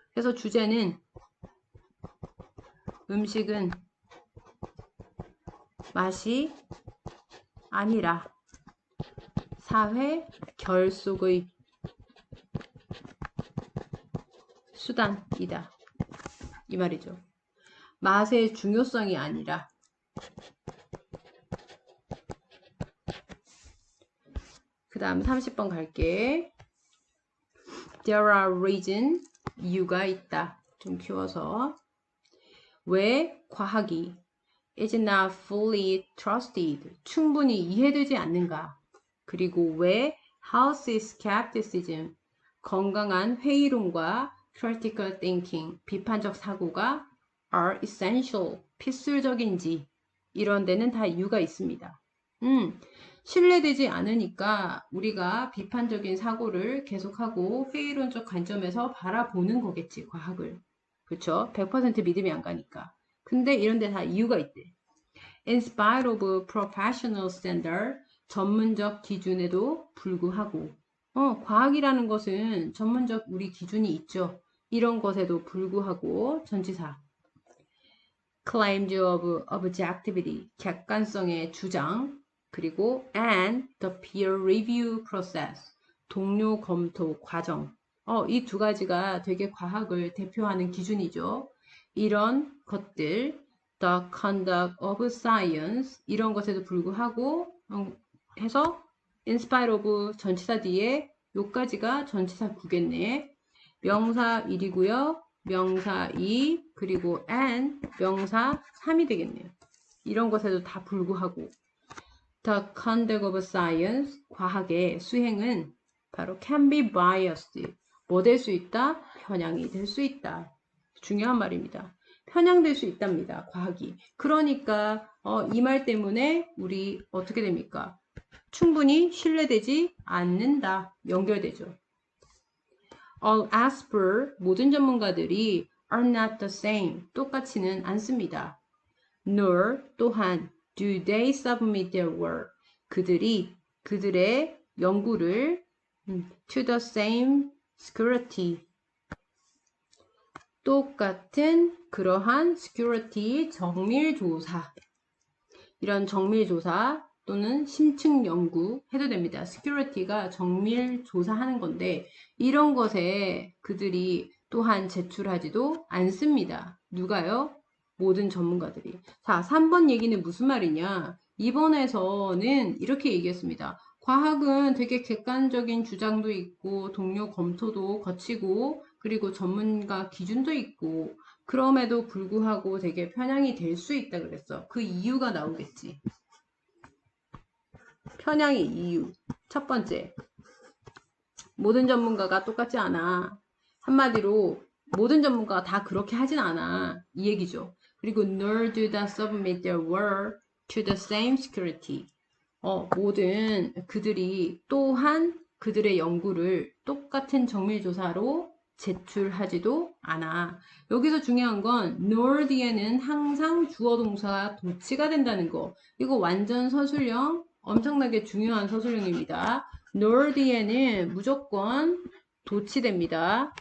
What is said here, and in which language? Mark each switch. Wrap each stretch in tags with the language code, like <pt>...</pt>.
<ko>그래서 주제는 음식은 맛이 아니라 사회 결속의 수단이다. 이 말이죠. 맛의 중요성이 아니라 그 다음 30번 갈게.</ko> <en>There are reasons,</en> <ko>이유가 있다. 좀 키워서 왜 과학이</ko> <en>is not fully trusted,</en> <ko>충분히 이해되지 않는가. 그리고 왜</ko> <en>healthy skepticism,</en> <ko>건강한 회의론과</ko> <en>critical thinking,</en> <ko>비판적 사고가</ko> <en>are essential,</en> <ko>필수적인지, 이런 데는 다 이유가 있습니다. 신뢰되지 않으니까 우리가 비판적인 사고를 계속하고 회의론적 관점에서 바라보는 거겠지, 과학을. 그렇죠? 100% 믿음이 안 가니까. 근데 이런 데 다 이유가 있대.</ko> <en>In spite of professional standard,</en> <ko>전문적 기준에도 불구하고, 과학이라는 것은 전문적 우리 기준이 있죠. 이런 것에도 불구하고, 전치사.</ko> <en>Claims of objectivity,</en> <ko>객관성의 주장, 그리고</ko> <en>and the peer review process,</en> <ko>동료 검토 과정. 이 두 가지가 되게 과학을 대표하는 기준이죠. 이런 것들,</ko> <en>the conduct of science,</en> <ko>이런 것에도 불구하고 해서</ko> <en>in spite of</en> <ko>전치사 뒤에 요까지가 전치사 9겠네. 명사 1이고요. 명사 2, 그리고 and, 명사 3이 되겠네요. 이런 것에도 다 불구하고</ko> <en>The conduct of science,</en> <ko>과학의 수행은 바로</ko> <en>can be biased,</en> <ko>뭐 될 수 있다? 편향이 될 수 있다. 중요한 말입니다. 편향될 수 있답니다. 과학이. 그러니까 이 말 때문에 우리 어떻게 됩니까? 충분히 신뢰되지 않는다. 연결되죠.</ko> <en>All experts,</en> <ko>모든 전문가들이</ko> <en>are not the same,</en> <ko>똑같지는 않습니다.</ko> <en>Nor,</en> <ko>또한</ko> <en>do they submit their work,</en> <ko>그들의 연구를</ko> <en>to the same security,</en> <ko>똑같은 그러한 security, 정밀조사, 이런 정밀조사 또는 심층 연구 해도 됩니다. security가 정밀조사하는 건데 이런 것에 그들이 또한 제출하지도 않습니다. 누가요? 모든 전문가들이. 자, 3번 얘기는 무슨 말이냐? 이번에서는 이렇게 얘기했습니다. 과학은 되게 객관적인 주장도 있고 동료 검토도 거치고 그리고 전문가 기준도 있고 그럼에도 불구하고 되게 편향이 될 수 있다 그랬어. 그 이유가 나오겠지. 편향의 이유. 첫 번째, 모든 전문가가 똑같지 않아. 한마디로 모든 전문가가 다 그렇게 하진 않아. 이 얘기죠.</ko> <en>그리고 nor do they submit their work to the same security.</en> <ko>모든 그들이 또한 그들의 연구를 똑같은 정밀조사로 제출하지도 않아. 여기서 중요한 건 nor 뒤에는 항상 주어 동사가 도치가 된다는 거. 이거 완전 서술형, 엄청나게 중요한 서술형입니다. nor 뒤에는 무조건 도치됩니다.</ko>